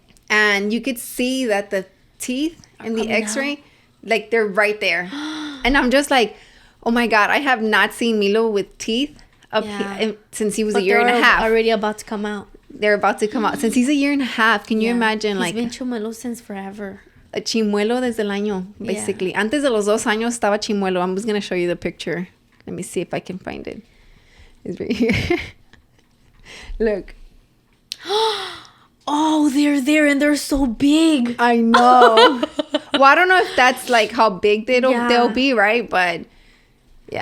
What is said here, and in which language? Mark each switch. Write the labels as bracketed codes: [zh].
[en] And you could see that the teeth in the x-ray, like they're right there. And I'm just like, oh my God, I have not seen Milo with teeth since he was a year and a half. Already about to come out. They're about to come out. Since he's a year and a half, can you imagine? He's been chimuelo since forever. [es] A chimuelo desde el año, basically. Yeah. Antes de los 2 años estaba chimuelo. [en] I'm just going to show you the picture. Let me see if I can find it. It's right here. Look. Oh, they're there and they're so big. I know. Well, I don't know if that's like how big they'll be, right? But yeah.